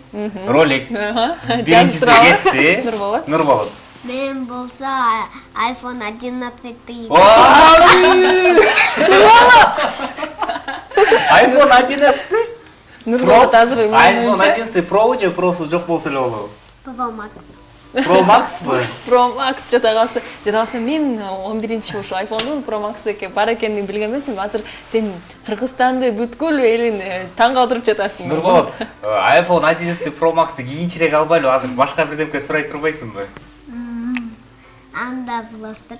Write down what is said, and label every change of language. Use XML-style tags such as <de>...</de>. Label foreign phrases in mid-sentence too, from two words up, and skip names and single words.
<ky>Ролик. Биринчиси кетти. Нурболот. Мен болсо iPhone 11 iPhone 11? Нурболот азыр iPhone 11 Pro же Pro'су жок болсо эле болобу? Pro Max. Pro Max мы? Pro Max жадагасы мен 11-чи ушу iPhone'дун Pro Max бар экенин билген эмесмин. Азыр сен Кыргызстанды бүткүл элин таң калтырып жатасың. Нурболот, iPhone 11 Pro Max'ты кийинчерээк албайлы, азыр башка бирдемке сурай турбайсыңбы? Анда велосипед.</ky>